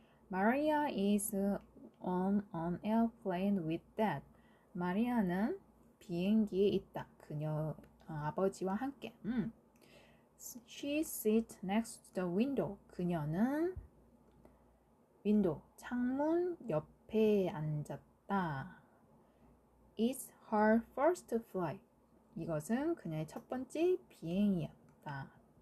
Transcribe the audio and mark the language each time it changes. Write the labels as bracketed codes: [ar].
[en] Maria is on an airplane with dad. [ko] 마리아는 비행기에 있다. 그녀 아버지와 함께. [en] She sits next to the window. [ko] 그녀는 창문 옆에 앉았다. [en] It's her first flight. [ko] 이것은 그녀의 첫 번째 비행이다.